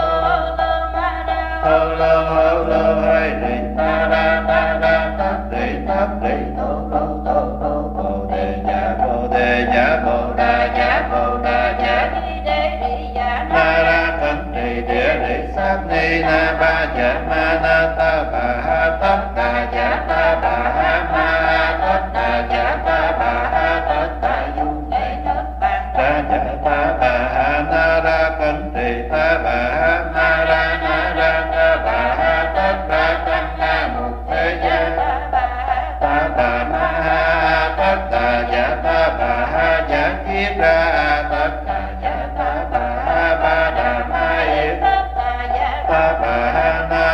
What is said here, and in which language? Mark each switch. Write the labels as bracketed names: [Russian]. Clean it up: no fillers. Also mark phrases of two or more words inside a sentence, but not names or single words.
[Vietnamese] lô hay đi ta ra tát đi tô bồ đề giả bồ đà giả na ra cẩn trì địa lý sát ni na ba giả ma na ta bà tất đà giả ta bà ma tất đà giả ta bà tất đà du ra giả ta bà na ra cẩn trì ta bà na ra ta bà tất đà tăng na mục thế gia ta bà ma tất đà giả ta bà giả kiết ra tất đà giả ta bà ba đà ma yết ta bà na